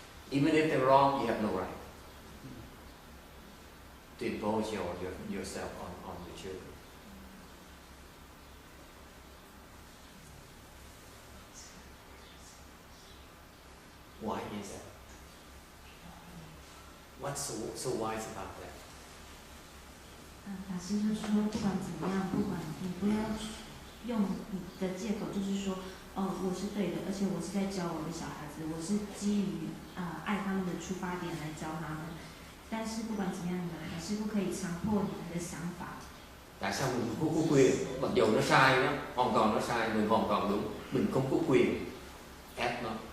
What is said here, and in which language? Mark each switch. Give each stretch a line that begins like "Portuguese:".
English: Even if they're wrong, you have no right to impose yourself on the children. Why is that? What's so wise about that?
Chinese: 法师就说，不管怎么样，不管你不要用你的借口，就是说，我是对的，而且我是在教我的小孩子，我是基于爱他们的出发点来教他们。但是不管怎么样，你们还是不可以强迫你们的想法。
Vietnamese: Tại sao mình không có quyền? Mặc dù nó sai đó, hoàn toàn nó sai, mình hoàn toàn đúng, mình không có quyền ép nó.